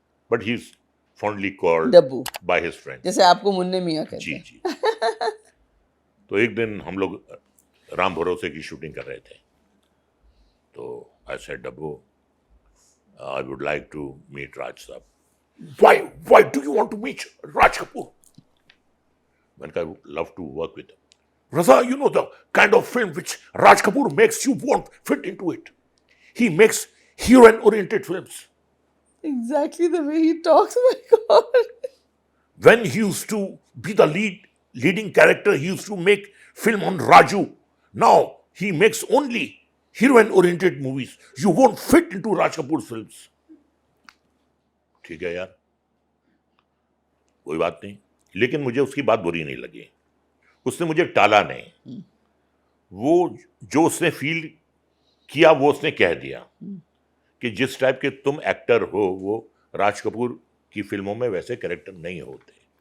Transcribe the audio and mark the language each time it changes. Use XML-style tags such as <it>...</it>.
<en>But he is fondly called Dabbu, by his friend.</en> <hi>जैसे आपको मुन्ने मियाँ कहते जी हैं। जी। तो एक दिन हम लोग राम भरोसे की शूटिंग कर रहे थे, तो</hi> <en>I said, Dabbu, I would like to meet</en> <hi>राज साहब।</hi> <en>Why do you want to meet Raj Kapoor? When I would love to work with him. Raza, you know the kind of film which Raj Kapoor makes, you won't fit into it. He makes heroine-oriented films. Exactly the way he talks, my God. When he used to be the leading character, he used to make film on Raju. Now he makes only heroine-oriented movies. You won't fit into Raj Kapoor's films.</en> <hi>ठीक है यार, कोई बात नहीं, लेकिन मुझे उसकी बात बुरी नहीं लगी, उसने मुझे टाला नहीं। वो जो उसने फील किया वो उसने कह दिया कि जिस टाइप के तुम एक्टर हो, वो राज कपूर की फिल्मों में वैसे कैरेक्टर नहीं होते।</hi>